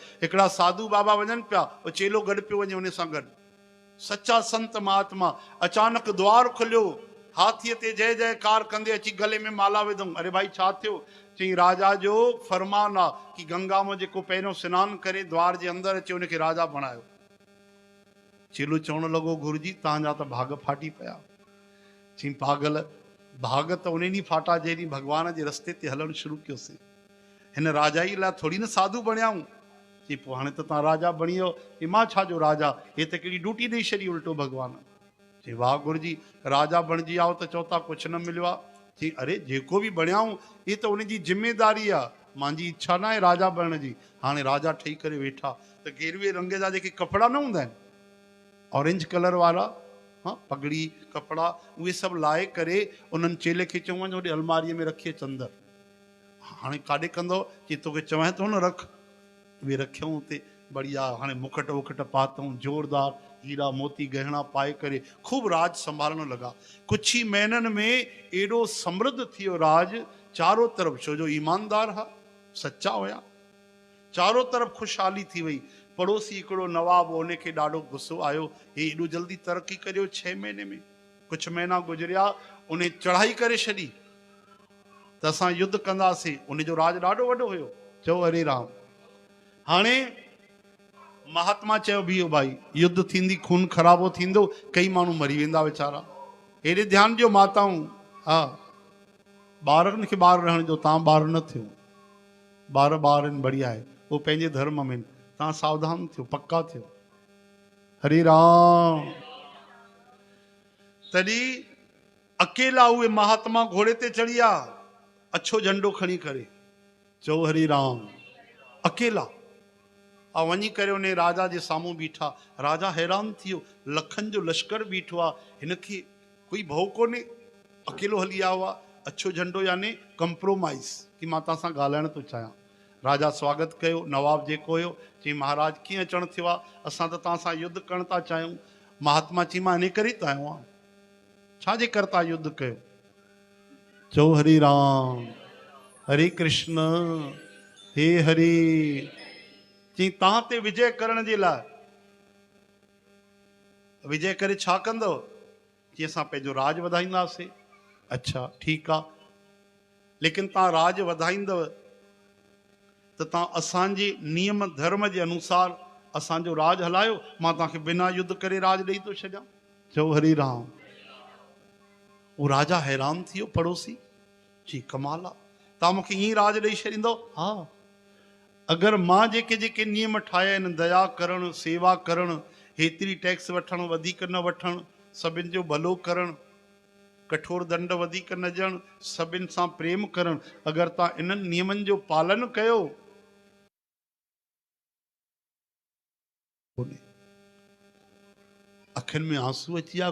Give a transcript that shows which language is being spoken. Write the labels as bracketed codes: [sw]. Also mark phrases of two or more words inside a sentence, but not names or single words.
[sd] हिकिड़ा साधु बाबा वञनि पिया, वो चेलो गॾु पियो वञे उन सां गॾु। सच्चा संत महात्मा। अचानक द्वार खुलियो, हाथीअ ते जय जयकार कंदे अची गले में माला विधऊं। अरे भाई छा थियो? चई राजा जो फरमान आहे कि गंगा में जेको पहिरियों सनानु करे द्वार जे अंदरि अचे उनखे राजा बणायो। चेलो चवण लॻो गुरुजी तव्हांजा त भाग फाटी पिया। चई पागल, भाग त उन ॾींहुं फाटा जंहिं ॾींहुं भॻवान जे रस्ते ते हलणु शुरू कयोसीं। हिन राजाई लाइ थोरी न साधु बणियाऊं। चई पोइ हाणे त तव्हां राजा बणी वियो। चई मां छाजो राजा, हे त कहिड़ी ड्यूटी ॾेई छॾी उल्टो भॻवान। चई वाह गुरुजी, राजा बणिजी आओ त चओ था कुझु न मिलियो आहे। चई अरे जेको बि बणियाऊं ये त उनजी ज़िमेदारी आहे, मुंहिंजी इच्छा न आहे राजा बणण जी। हाणे राजा ठही करे वेठा त गेरुए रंग जा जेके कपिड़ा न हूंदा आहिनि, [en] orange color [sd] वारा, हाँ पगड़ी कपिड़ा, उहे सभु लाहे करे उन्हनि चेले खे चऊं वञ होॾे अलमारीअ में रखी अच अंदरि। हाणे काॾे कंदो? चई तोखे चवां थो न रख। उहे रखियऊं हुते बढ़िया। हाणे मुकुट वुकुट पातऊं, जोरदार हीरा मोती गहना पाए करे खूब राज संभालण लगा। कुछ ही महीननि में एडो समृद्ध थियो राज चारों तरफ, छो जो ईमानदार हा, सच्चा हुया। चारों तरफ खुशहाली थी वई। पड़ोसी हिकिड़ो नवाब हो, उनखे ॾाढो गुस्सो आयो, हे एॾो जल्दी तरक़ी करियो 6 महीने में। कुछ महीना गुजरिया, उन चढ़ाई करे छॾी त असां युद्ध कंदासीं। उनजो राज ॾाढो वॾो हुयो। चओ हरे राम। हाणे महात्मा चयो बीहो भाई, युद्ध थींदी, खून खराबो थींदो, कई माण्हू मरी वेंदा वीचारा। हेॾे ध्यानु ॾियो माताऊं। हा, ॿारनि खे ॿार रहण जो, तव्हां ॿार न थियो। ॿार आहिनि, बढ़िया आहे, वो पंहिंजे धर्म में। तव्हां सावधान थियो, पक्का थियो। हरे राम। तॾहिं अकेला उहे महात्मा घोड़े ते चढ़ी आ, अछो झंडो खणी करे। चओ हरे राम। अकेला आ वञी करे उन राजा जे साम्हूं बीठा। राजा हैरान थियो, लखनि जो लश्कर बीठो आहे, हिनखे कोई भउ कोन्हे, अकेलो हली आयो आहे। अछो झंडो यानी कंप्रोमाइज़, कि मां तव्हां सां ॻाल्हाइण थो चाहियां। राजा स्वागत कयो, नवाब जेको हुयो चई महाराज कीअं अचणु थियो आहे, असां त तव्हां सां युद्ध करणु था चाहियूं। महात्मा चई मां इन करे ई त आयो आहियां, छाजे कर था युद्ध कयो? चओ हरे राम, हरे कृष्ण, हे हरे। चई तव्हां ते विजय करण जे लाइ। विजय करे छा कंदव? चई असां पंहिंजो राज वधाईंदासीं। अच्छा ठीकु आहे, लेकिन तव्हां राज वधाईंदव त तव्हां असांजे नियम धर्म जे अनुसार असांजो राज हलायो, मां तव्हांखे बिना युद्ध करे राज ॾेई थो छॾियां। चओ हरे राम। वो राजा हैरान थियो, पड़ोसी जी कमाल आहे, तव्हां मूंखे ईअं राज ॾेई छॾींदव? हा, अगरि मां जेके जेके नियम ठाहिया आहिनि, दया करणु, सेवा करणु, हेतिरी टैक्स वठणु, वधीक न वठणु, सभिनि जो भलो करणु, कठोर दंड वधीक न ॾियणु, सभिनि सां प्रेम करणु, अगरि तव्हां इन्हनि नियमनि जो पालन कयो, अखियुनि में आंसू अची विया।